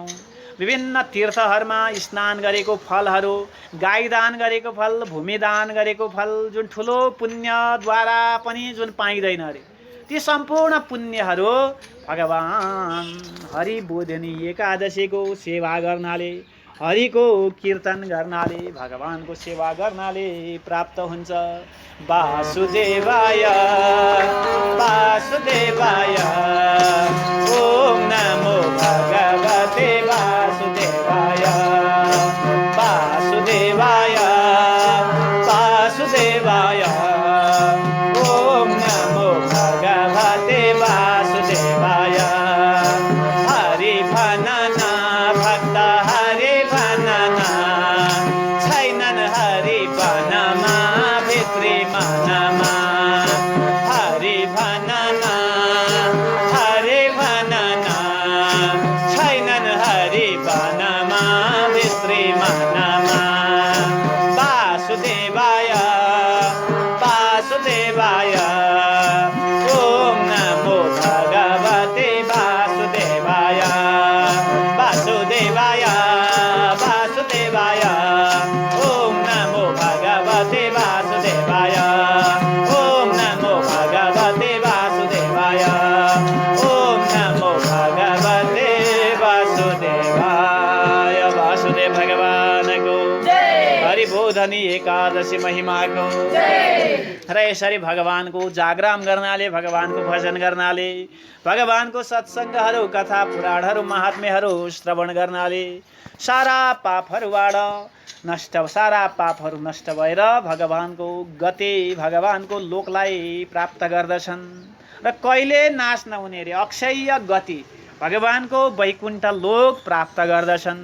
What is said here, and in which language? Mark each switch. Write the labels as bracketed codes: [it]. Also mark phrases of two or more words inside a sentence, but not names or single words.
[ne] विभिन्न तीर्थहरूमा स्नान गरेको फलहरू, गाई दान गरेको फल, भूमि दान गरेको फल जुन ठुलो पुण्यद्वारा पनि जुन पाइँदैन अरे, ती सम्पूर्ण पुण्यहरू भगवान हरिबोधिनी एकादशीको सेवा गर्नाले, हरिको कीर्तन गर्नाले, भगवानको सेवा गर्नाले प्राप्त हुन्छ। [sa] वासुदेवाय वासुदेवाय ओम नमो भगवते वासुदेवाय वासुदेवाय वासुदेवाय ओम नमो भगवते वासुदेवाय। [ne] हरि भनना भक्त हरि भनना छैनन् हरि भनमा भित्री मनमा। हरि भनना छैनन् हरि भनमा भित्री मनमा। [sa] वासुदेवाय वासुदेवाय ओम नमो भगवते वासुदेवाय वासुदेवाय वासुदेवाय ओम नमो भगवते वासुदेवाय ओम नमो भगवते वासुदेवाय ओम नमो भगवते वासुदेवाय। [ne] वासुदेव भगवानको हरिबोधनी एकादशी महिमाको र यसरी भगवानको जागराम गर्नाले, भगवानको भजन गर्नाले, भगवानको सत्सङ्गहरू कथा पुराणहरू महात्म्यहरू श्रवण गर्नाले सारा पापहरू नष्ट भएर भगवानको गति, भगवानको लोकलाई प्राप्त गर्दछन् र कहिले नाश नहुने रे अक्षय गति भगवानको वैकुण्ठ लोक प्राप्त गर्दछन्।